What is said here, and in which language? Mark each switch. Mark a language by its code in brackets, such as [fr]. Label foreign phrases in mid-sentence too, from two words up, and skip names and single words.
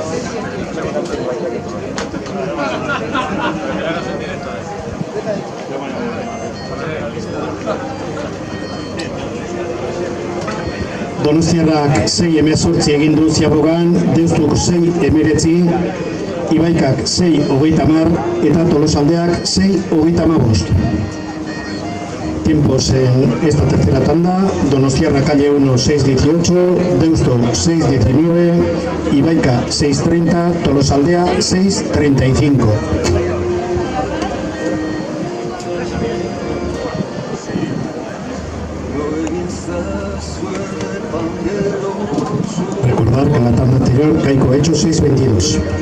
[eu] Donostiarrak 6-18 egin du Ziabogan, Deustuk 6-19, Ibaikak 6-30 eta Tolosaldeak 6-35. [es] Tiempos en esta tercera tanda: Donostiarra calle 1 6-18, Deusto 6-19, Ibaica 6-30, Tolosaldea 6-35. Recordar que en la tanda anterior Caico ha hecho 6-22.